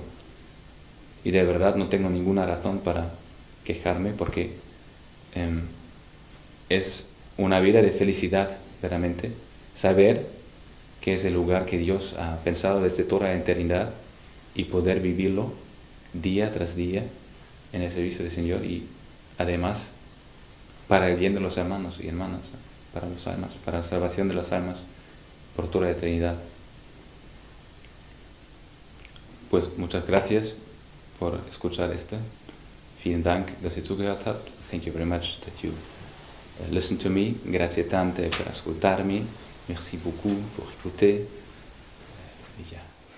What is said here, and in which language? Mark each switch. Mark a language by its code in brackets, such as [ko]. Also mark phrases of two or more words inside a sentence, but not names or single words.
[es] Y de verdad no tengo ninguna razón para quejarme, porque es una vida de felicidad, verdaderamente, saber que es el lugar que Dios ha pensado desde toda la eternidad y poder vivirlo día tras día en el servicio del Señor, y además para el bien de los hermanos y hermanas, para las almas, para la salvación de las almas por toda la eternidad. Pues muchas gracias por escuchar esto. [de] Vielen Dank, dass ihr zugehört habt. [en] Thank you very much that you listened to me. [it] Grazie tante per ascoltarmi. [fr] Merci beaucoup pour écouter. [it] Ja.